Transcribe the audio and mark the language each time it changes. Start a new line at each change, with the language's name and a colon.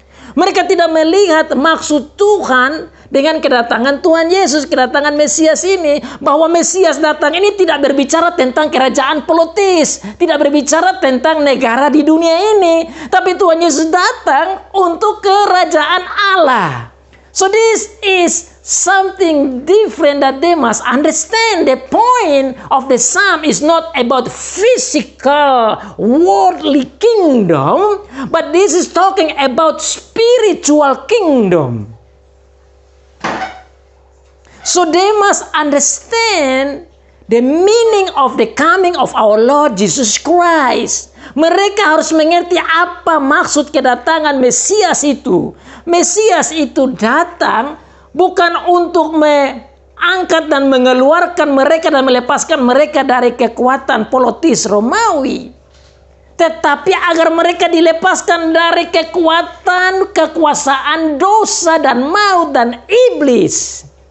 Indonesian: Mereka tidak melihat maksud Tuhan dengan kedatangan Tuhan Yesus, kedatangan Mesias ini. Bahwa Mesias datang ini tidak berbicara tentang kerajaan politis, tidak berbicara tentang negara di dunia ini. Tapi Tuhan Yesus datang untuk kerajaan Allah.
English: So this is something different that they must understand. The point of the psalm is not about physical, worldly kingdom, but this is talking about spiritual kingdom. So they must understand the meaning of the coming of our Lord Jesus Christ.
Indonesian: Mereka harus mengerti apa maksud kedatangan Mesias itu. Mesias itu datang bukan untuk mengangkat dan mengeluarkan mereka dan melepaskan mereka dari kekuatan politis Romawi. Tetapi agar mereka dilepaskan dari kekuasaan dosa dan maut dan iblis.